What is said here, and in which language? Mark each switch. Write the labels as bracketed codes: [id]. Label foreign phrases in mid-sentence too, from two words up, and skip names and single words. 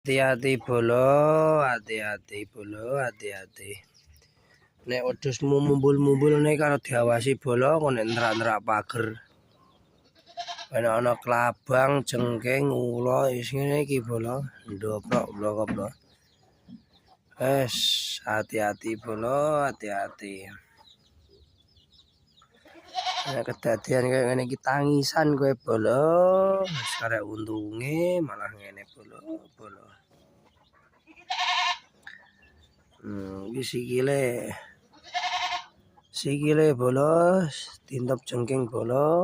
[jv] Hati-hati bolo, hati-hati bolo, hati-hati. Nek wedhusmu mumbul-mumbul nek karo diawasi bolo kok nek nerak-nerak pager. Ben ana klabang, jengking, ula wis ngene iki bolo, ndoprok blok-blok. Hati-hati bolo, hati-hati. Nek kedadian kaya ngene iki tangisan kowe bolo, wis karek untunge malah ngene bolo. Iki sikile bolos, tintep jengking bolo.